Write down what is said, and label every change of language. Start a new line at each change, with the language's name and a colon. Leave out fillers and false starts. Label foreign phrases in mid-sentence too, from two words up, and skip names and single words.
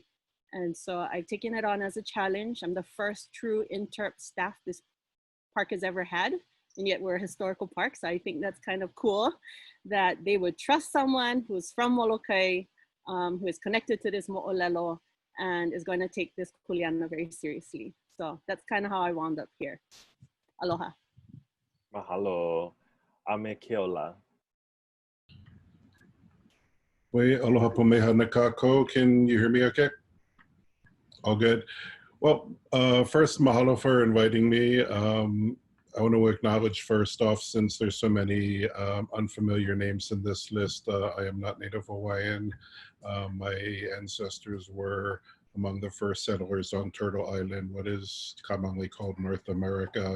English: And so I've taken it on as a challenge. I'm the first true interp staff this park has ever had, and yet we're a historical park. So I think that's kind of cool that they would trust someone who's from Molokai, who is connected to this mo'olelo and is going to take this kuleana very seriously. So that's kind of how I wound up here. Aloha.
Hawaiian: Mahalo, ame Keola. Wait, aloha pomeha na kākou.
English: Can you hear me okay? All good. Well, first, mahalo for inviting me. I want to acknowledge first off, since there's so many unfamiliar names in this list, I am not Native Hawaiian. My ancestors were among the first settlers on Turtle Island, what is commonly called North America.